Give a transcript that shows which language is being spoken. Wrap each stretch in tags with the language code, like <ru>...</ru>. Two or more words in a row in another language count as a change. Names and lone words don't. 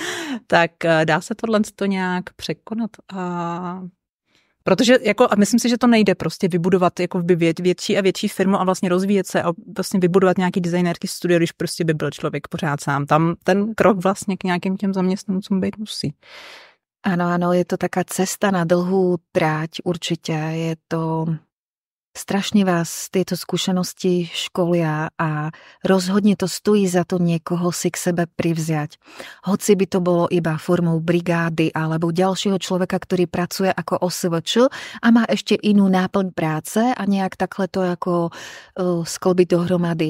<cs>Tak dá se tohle nějak překonat? Protože a myslím si, že to nejde prostě vybudovat jako větší a větší firmu a vlastně rozvíjet se a vlastně vybudovat nějaký designérský studio, když prostě by byl člověk pořád sám. Tam ten krok vlastně k nějakým těm zaměstnancům být musí.</cs> <sk>Áno, je to taká cesta na dlhú tráť určite. Je to... Strašne vás tieto skúsenosti školia a rozhodne to stojí za to niekoho si k sebe privziať. Hoci by to bolo iba formou brigády alebo ďalšieho človeka, ktorý pracuje ako OSVČ a má ešte inú náplň práce a nejak takhle to ako sklbiť dohromady.</sk>